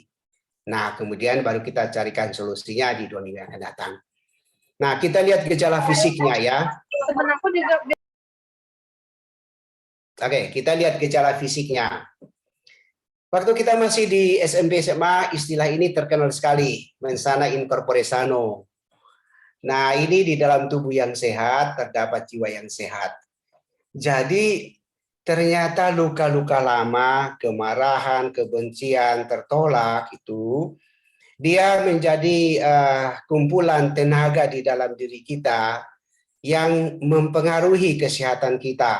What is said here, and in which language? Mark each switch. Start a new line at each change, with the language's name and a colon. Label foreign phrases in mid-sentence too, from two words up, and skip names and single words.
Indonesian: Nah, kemudian baru kita carikan solusinya di 2 minggu yang akan datang. Nah, kita lihat gejala fisiknya ya. Oke, kita lihat gejala fisiknya. Waktu kita masih di SMP SMA, istilah ini terkenal sekali,
Latin: mens sana in corpore sano.
Indonesian: Nah, ini di dalam tubuh yang sehat terdapat jiwa yang sehat. Jadi ternyata luka-luka lama, kemarahan, kebencian, tertolak itu dia menjadi kumpulan tenaga di dalam diri kita yang mempengaruhi kesehatan kita.